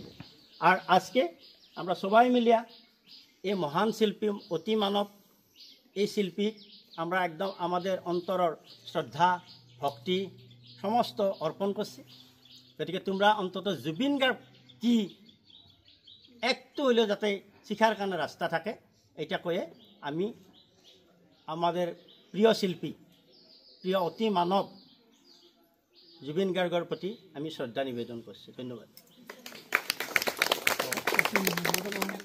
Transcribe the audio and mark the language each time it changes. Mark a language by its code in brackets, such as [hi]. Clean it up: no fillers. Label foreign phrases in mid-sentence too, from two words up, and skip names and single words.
[bn] আর আজকে আমরা সবাই মিলিয়া এই মহান শিল্পী, অতি মানব এই শিল্পী আমরা একদম আমাদের অন্তরের শ্রদ্ধা ভক্তি সমস্ত অর্পণ করছি। গতিকে তোমরা অন্তত জুবিন গার্গ কি একটু হইলেও যাতে শিখার কারণে রাস্তা থাকে এটা কয়ে আমি আমাদের প্রিয় শিল্পী প্রিয় অতি মানব [as] জুবিন গাৰ্গৰ প্ৰতি আমি শ্ৰদ্ধা নিবেদন কৰিছোঁ। [bn] ধন্যবাদ।